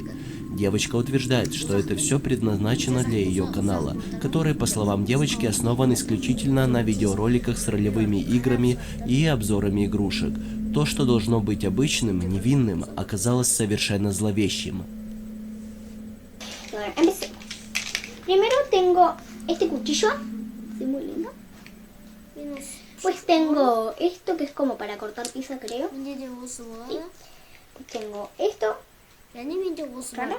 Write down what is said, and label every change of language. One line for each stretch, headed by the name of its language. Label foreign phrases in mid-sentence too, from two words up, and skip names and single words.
Russian: Девочка утверждает, что это все предназначено для ее канала, который, по словам девочки, основан исключительно на видеороликах с ролевыми играми и обзорами игрушек. То, что должно быть обычным, невинным, оказалось совершенно зловещим.
Spanish: Primero tengo este cuchillo, es muy lindo. Pues tengo esto que es como para cortar pizza, creo. ¿Sí? Tengo esto. Raro.